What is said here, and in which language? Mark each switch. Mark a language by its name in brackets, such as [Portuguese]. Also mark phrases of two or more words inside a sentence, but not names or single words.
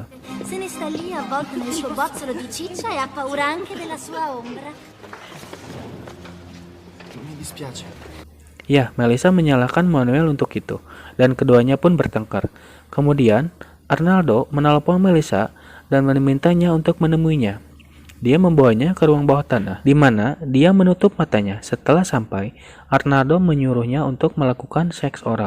[Italian] Se ne sta lì avvolto nel suo bozzolo di ciccia e ha paura anche della sua ombra. Mi dispiace. [Indonesian] Ya, Melisa menyalahkan Manuel untuk itu, dan keduanya pun bertengkar. Kemudian, Arnaldo menelpon Melisa dan memintanya untuk menemuinya. Dia membawanya ke ruang bawah tanah, di mana dia menutup matanya. Setelah sampai, Arnaldo menyuruhnya untuk melakukan seks oral.